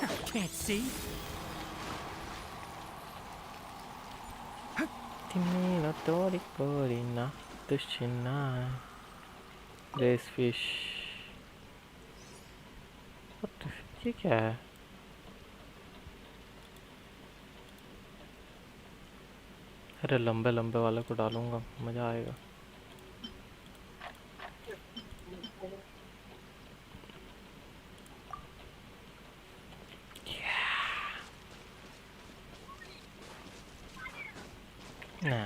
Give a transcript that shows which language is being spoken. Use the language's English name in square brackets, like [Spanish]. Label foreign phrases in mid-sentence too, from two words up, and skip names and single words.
[English] can't see. [Japanese] 君の虜になってしない。 रेस फिश। [Hindi] ये क्या है? अरे लंबे लंबे वाले को डालूंगा, मजा आएगा। ना।